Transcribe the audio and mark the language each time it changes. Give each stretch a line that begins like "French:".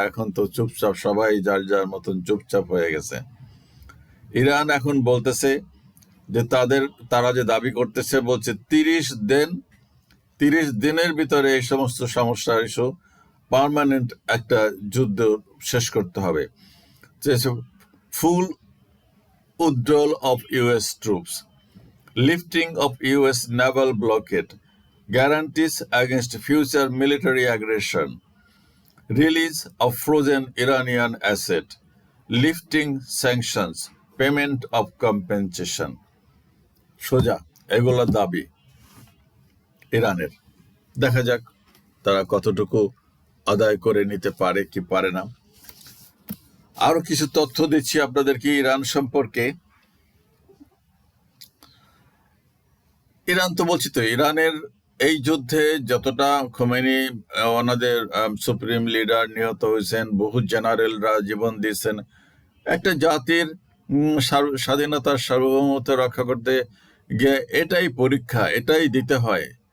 Bangla: এখন তো চুপচাপ, সবাই যার যার মতন চুপচাপ হয়ে গেছে। ইরান এখন বলতেছে যে তারা যে দাবি করতেছে, বলছে 30 দিন 30 দিনের ভিতরে এই সমস্ত সমস্যার ইস্যু পার্মানেন্ট একটা যুদ্ধ শেষ করতে হবে।
English: Full withdrawal of US troops, lifting of US naval blockade, guarantees against future military aggression, release of frozen Iranian asset, lifting sanctions, payment of compensation.
Bangla: সোজা এগুলো দাবি ইরানের। দেখা যাক তারা কতটুকু আদায় করে নিতে পারে কি পারে না। আরো কিছু তথ্য দিচ্ছি আপনাদেরকে ইরান সম্পর্কে। ইরান তো বলছি তো, ইরানের এই যুদ্ধে যতটা খোমেনি ওনাদের সুপ্রিম লিডার নিহত হয়েছেন, বহু জেনারেলরা জীবন দিয়েছেন, একটা জাতির স্বাধীনতার সার্বভৌমত্ব রক্ষা করতে গিয়ে এটাই পরীক্ষা, এটাই দিতে হয়।